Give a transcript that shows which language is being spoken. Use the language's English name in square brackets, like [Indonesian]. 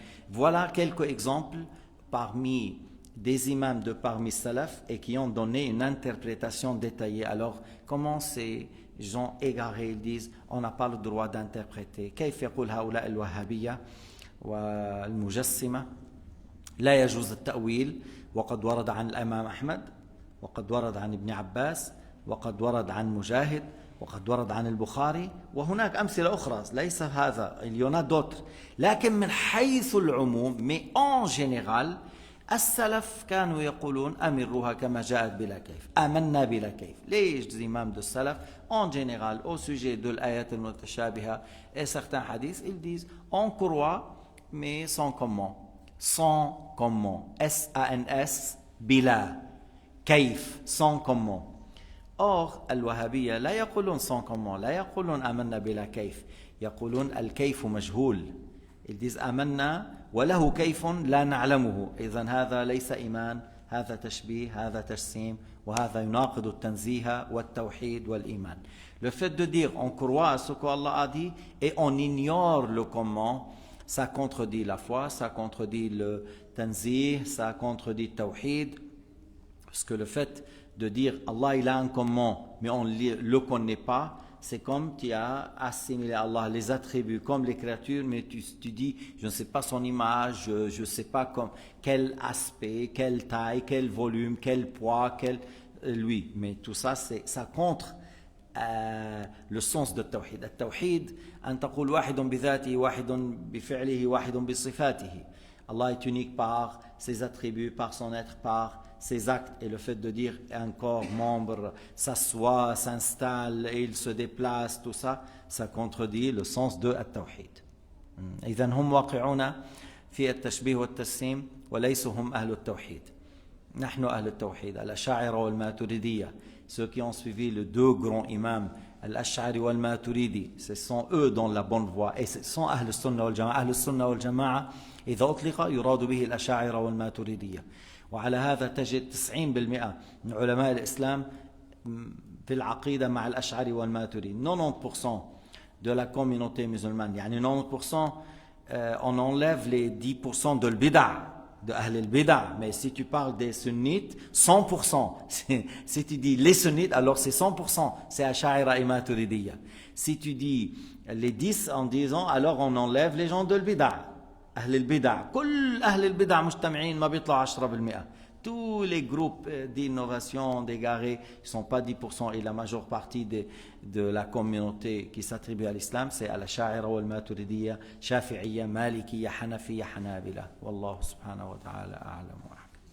[French] Voilà quelques exemples parmi des imams de parmi salaf et qui ont donné une interprétation détaillée. Alors comment ces gens égarés ils disent on n'a pas le droit d'interpréter? [Arabic] كيف يقول هؤلاء الوهابية والمجسمة لا يجوز التأويل وقد ورد عن الإمام أحمد وقد ورد عن ابن عباس وقد ورد عن مجاهد وقد ورد عن البخاري وهناك أمثلة أخرى ليس هذا [French] il y en a d'autres [Arabic] لكن من حيث العموم [French] mais en général [Arabic] السلف كانوا يقولون أمروها كما جاءت بلا كيف آمنا بلا كيف. [French] Les imams de salaf en général au sujet de l'ayat al-mutashabiha et certains hadiths ils disent on croit mais sans comment, sans comment, S-A-N-S [Arabic] بلا كيف, [French] sans comment. [Arabic] Or, الوهابية لا يقولون [French] sans comment, [Arabic] لا يقولون آمنا بلا كيف, يقولون الكيف مجهول. [French] Ils disent [Arabic] آمنا وله كيف لا نعلمه. إذن هذا ليس إيمان, هذا تشبيه, هذا تجسيم, وهذا يناقض التنزيه والتوحيد والإيمان. [French] Le fait de dire on croit à ce qu'Allah a dit et on ignore le comment, ça contredit la foi, ça contredit le tanzih, ça contredit le tawhid, parce que le fait de dire Allah il a un comment mais on ne le connaît pas, c'est comme tu as assimilé à Allah les attributs comme les créatures, mais tu dis je ne sais pas son image, je ne sais pas quel aspect, quelle taille, quel volume, quel poids, lui, mais tout ça ça contre le sens de tawhid. [Arabic] التوحيد أن تقول واحد بذاته واحد بفعله واحد بصفاته. [French] Allah est unique par ses attributs, par son être, par ses actes, et le fait de dire un corps, membre, s'assoit, s'installe et il se déplace, tout ça, ça contredit le sens de التوحيد. [Arabic] إذن هم واقعون في التشبيه والتجسيم وليسوا هم أهل التوحيد. نحن أهل التوحيد الأشاعرة والماتريدية. [French] Ceux qui ont suivi les deux grands imams, Al-Ash'ari wal-Maturidi, ce sont eux dans la bonne voie, et ce sont Ahl al-Sunnah wal-Jama'a. [Arabic] Ahl al-Sunnah wal-Jama'a إذا أطلق يراد به الأشاعرة والماتريدية. وعلى هذا تجد 90% من علماء الإسلام في العقيدة مع الأشعري والماتريدي. [French] 90% de la communauté musulmane, [Arabic] يعني [French] 90% on enlève les 10% de l'bid'a, de Ahl al-Bid'a, mais si tu parles des sunnites, 100%, si tu dis les sunnites, alors c'est 100%, c'est Ash'ari et Maturidiyya. Si tu dis les 10 en disant, alors on enlève les gens de l'Bid'a. [Arabic] Ahl al-Bid'a, كل أهل البدع مجتمعين ما بيطلع 10%. [French] Tous les groupes d'innovation d'égarés ne sont pas 10%, et la majeure partie de la communauté qui s'attribue à l'islam, c'est al-Ash'ari wal-Maturidiyya, Shafi'iyya, Malikiyya, Hanafiyya, Hanabila. [Arabic] Wallahu subhanahu wa ta'ala a'lam wa